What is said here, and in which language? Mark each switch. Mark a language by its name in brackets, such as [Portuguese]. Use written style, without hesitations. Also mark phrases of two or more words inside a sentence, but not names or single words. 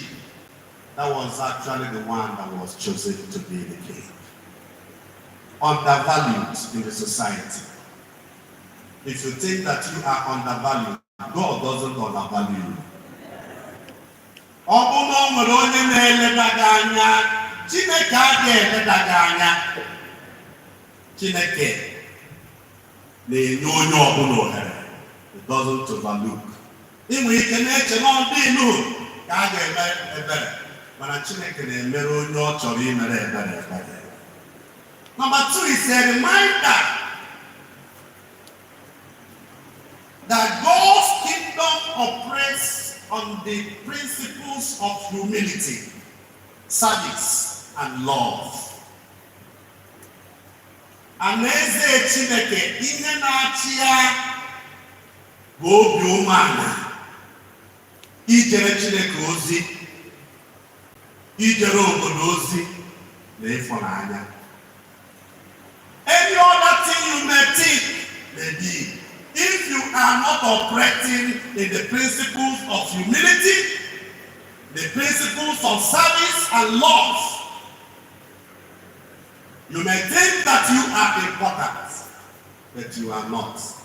[English] That was actually the one that was chosen to be the king. Undervalued in the society. If you think that you are undervalued, God doesn't undervalue you. [Igbo] Chineke na-enye onye ọbụla ohere. [English] It doesn't overlook. [Igbo] Inwe ike na-eche na ọ dị inu ka a ga-eme ebere, mana Chineke na-emere onye ọ chọrọ imere ebere ebere. [English] Number 2 is a reminder that God's kingdom operates on the principles of humility, service, and love. [Igbo] Alaeze Chineke ihe na-achị ya bụ obi umeala, ijere Chineke ozi, ijere obodo ozi na ịfụnanya. [English] Any other thing you may think may be, if you are not operating in the principles of humility, the principles of service and love, you may think that you are important, but you are not.